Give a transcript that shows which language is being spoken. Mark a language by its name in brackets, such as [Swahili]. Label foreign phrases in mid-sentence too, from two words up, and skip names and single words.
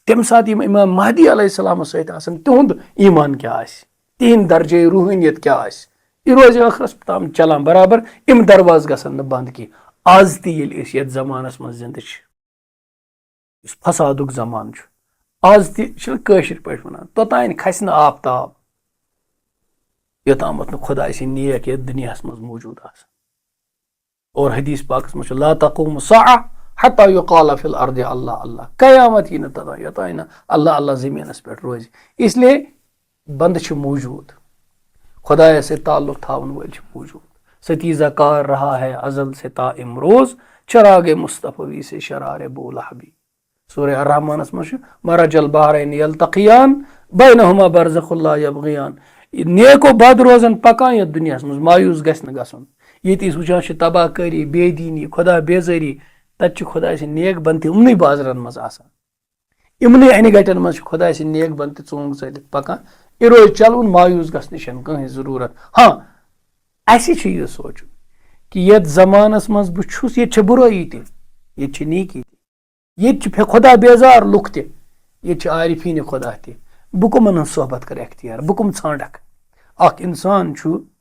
[Kashmiri] تمہِ ساتہٕ یِم اِمام مہدی علیہ السلامس سۭتۍ آسن تِہُنٛد ایٖمان کیٛاہ آسہِ تِہنٛدۍ درجے روحٲنیت کیٛاہ آسہِ یہِ روزِ ٲخرس تام چلان برابر یِم دروازٕ گژھن نہٕ بنٛد کینٛہہ آز تہِ ییٚلہِ أسۍ یتھ زمانس منٛز زِندٕ چھِ یُس فسادُک زمانہٕ چھُ آز تہِ چھِ کٲشِر پٲٹھۍ ونان توٚتانۍ کھسہِ نہٕ آفتاب یوٚتامتھ نہٕ خۄداے سٕنٛدۍ نیک یتھ دُنیاہس منٛز موٗجوٗد آسان اور حدیث پاکس منٛز چھُ [Arabic] لا تقوم الساعة حتى يقال في الارض اللہ اللہ [Kashmiri] قیامت یی نہٕ توٚتانۍ یوٚتانۍ نہٕ اللہ اللہ زٔمیٖنس پٮ۪ٹھ روزِ اسلیے بنٛدٕ چھِ موٗجوٗد خۄدایس سۭتۍ تعلق تھاون وٲلۍ چھِ موٗجوٗد [Urdu] ستیٖزہ کار رہا ہے ازل سے تا امروز چراغ مصطفی سے شرارِ بو لہبی [Kashmiri] سورہ الرحمانس منٛز چھُ [Arabic] مرج البحرین یلتقیان بینہما برزخ لا یبغیان [Kashmiri] نیک و بد روزن پکان یتھ دُنیاہس منٛز مایوٗس گژھِ نہٕ گژھُن ییٚتہِ أسۍ وٕچھان چھِ تباہ کٲری بے دیٖنی خۄدا بیزٲری تتہِ چھِ خۄداے سٕنٛدۍ نیک بنٛد تہِ یِمنٕے بازرن منٛز آسان یِمنٕے انہِ گٹٮ۪ن منٛز چھِ خۄداے سٕنٛدۍ نیک بنٛد تہِ ژوٗنٛگ ژٲلِتھ پکان یہِ روزِ چلوُن مایوٗس گژھنٕچ چھنہٕ کٕہٕنۍ ضروٗرت ہاں اسہِ چھُ یہِ سونٛچُن کہِ یتھ زمانس منٛز بہٕ چھُس ییٚتہِ چھِ بُرٲیی تہِ ییٚتہِ چھِ نیکی تہِ ییٚتہِ چھِ خۄدا بیزار لُکھ تہِ ییٚتہِ چھِ عارفیٖنہِ خۄدا تہِ بہٕ کٕمن ہٕنٛز صحبت کرٕ اختیار بہٕ کٕم ژھانٛڈکھ اکھ انسان چھُ